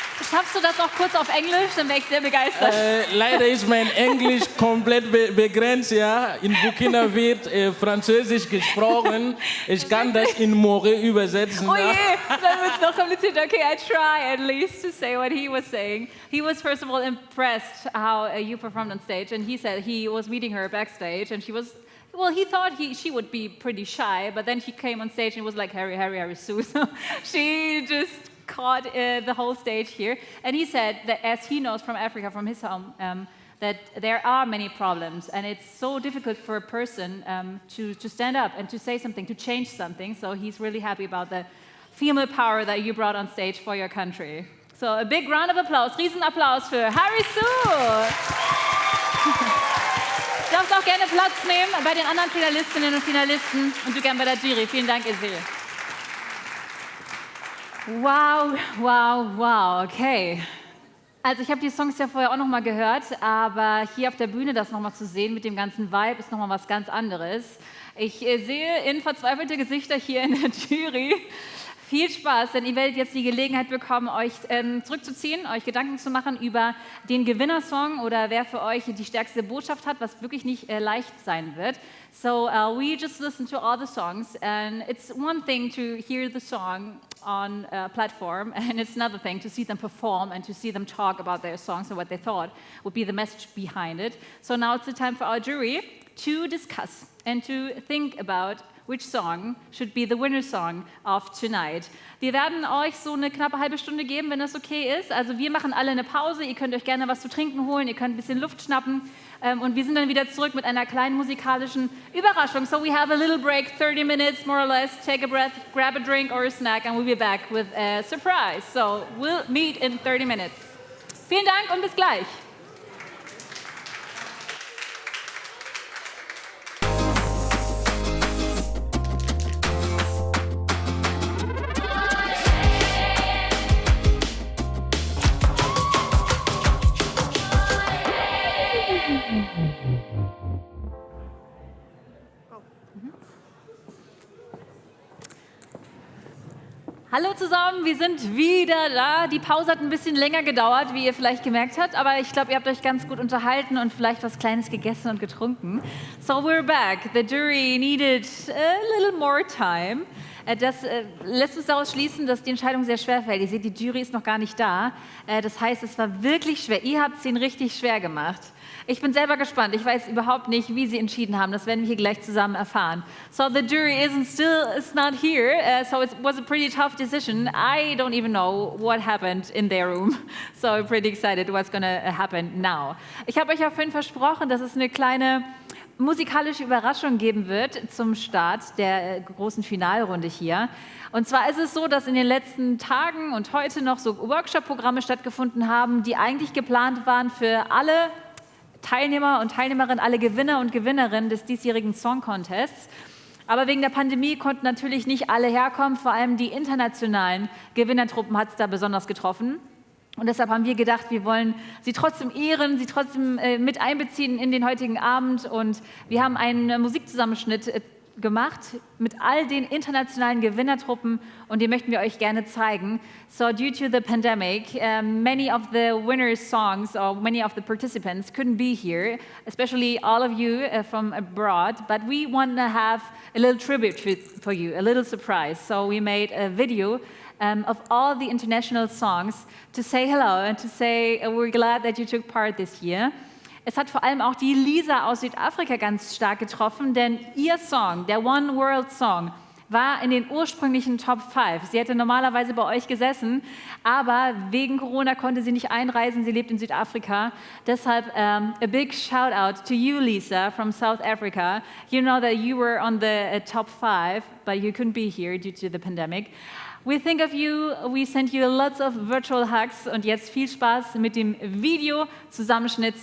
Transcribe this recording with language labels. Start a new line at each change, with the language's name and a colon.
German: Schaffst du das auch kurz auf Englisch? Dann wäre ich sehr begeistert. Leider ist mein Englisch komplett begrenzt. Ja. In Burkina wird Französisch gesprochen. Ich kann das in Moré übersetzen. Oh je, dann wird es noch kompliziert.
English: Okay, I try at least to say what he was saying. He was first of all impressed how you performed on stage, and he said he was meeting her backstage, and she was. Well, he thought she would be pretty shy, but then she came on stage and it was like Harry, Sue. So she just caught the whole stage here. And he said that as he knows from Africa, from his home, that there are many problems and it's so difficult for a person to stand up and to say something, to change something. So he's really happy about the female power that you brought on stage for your country. So a big round of applause,
German: Riesenapplaus für
English: Harry Sue.
German: Du darfst auch gerne Platz nehmen bei den anderen Finalistinnen und Finalisten und du gern bei der Jury. Vielen Dank, Izzy. Wow, okay. Also ich habe die Songs ja vorher auch noch mal gehört, aber hier auf der Bühne das noch mal zu sehen mit dem ganzen Vibe ist noch mal was ganz anderes. Ich sehe in verzweifelte Gesichter hier in der Jury. Viel Spaß, denn ihr werdet jetzt die Gelegenheit bekommen, euch zurückzuziehen, euch Gedanken zu machen über den Gewinnersong oder wer für euch die stärkste Botschaft hat, was wirklich nicht leicht sein wird.
English: So we just listened to all the songs and it's one thing to hear the song on a platform and it's another thing to see them perform and to see them talk about their songs and what they thought would be the message behind it. So now it's the time for our jury to discuss and to think about which song should be the winner song of tonight.
German: Wir werden euch so eine knappe halbe Stunde geben, wenn das okay ist. Also wir machen alle eine Pause, ihr könnt euch gerne was zu trinken holen, ihr könnt ein bisschen Luft schnappen und wir sind dann wieder zurück mit einer kleinen musikalischen Überraschung.
English: So we have a little break, 30 minutes more or less, take a breath, grab a drink or a snack and we'll be back with a surprise. So we'll meet in 30 minutes.
German: Vielen Dank und bis gleich. Hallo zusammen, wir sind wieder da. Die Pause hat ein bisschen länger gedauert, wie ihr vielleicht gemerkt habt, aber ich glaube, ihr habt euch ganz gut unterhalten und vielleicht was Kleines gegessen und getrunken.
English: So we're back. The jury needed a little more time.
German: Das lässt uns daraus schließen, dass die Entscheidung sehr schwer fällt. Ihr seht, die Jury ist noch gar nicht da. Das heißt, es war wirklich schwer. Ihr habt es ihnen richtig schwer gemacht. Ich bin selber gespannt. Ich weiß überhaupt nicht, wie sie entschieden haben. Das werden wir hier gleich zusammen erfahren.
English: So the jury is not here. So it was a pretty tough decision. I don't even know what happened in their room. So I'm pretty excited what's going to happen now.
German: Ich habe euch ja vorhin versprochen, dass es eine kleine musikalische Überraschung geben wird zum Start der großen Finalrunde hier. Und zwar ist es so, dass in den letzten Tagen und heute noch so Workshop-Programme stattgefunden haben, die eigentlich geplant waren für alle Teilnehmer und Teilnehmerinnen, alle Gewinner und Gewinnerinnen des diesjährigen Song Contests. Aber wegen der Pandemie konnten natürlich nicht alle herkommen, vor allem die internationalen Gewinnertruppen hat es da besonders getroffen. Und deshalb haben wir gedacht, wir wollen sie trotzdem ehren, sie trotzdem mit einbeziehen in den heutigen Abend. Und wir haben einen Musikzusammenschnitt gemacht mit all den internationalen Gewinnertruppen und den möchten wir euch gerne zeigen.
English: So due to the pandemic, many of the winners' songs or many of the participants couldn't be here, especially all of you from abroad, but we want to have a little tribute for you, a little surprise. So we made a video of all the international songs to say hello and to say we're glad that you took part this year.
German: Es hat vor allem auch die Lisa aus Südafrika ganz stark getroffen, denn ihr Song, der One World Song, war in den ursprünglichen Top 5. Sie hätte normalerweise bei euch gesessen, aber wegen Corona konnte sie nicht einreisen. Sie lebt in Südafrika. Deshalb
English: a big shout out to you, Lisa, from South Africa. You know that you were on the top 5, but you couldn't be here due to the pandemic. We think of you, we send you lots of virtual hugs
German: und jetzt viel Spaß mit dem Video-Zusammenschnitt.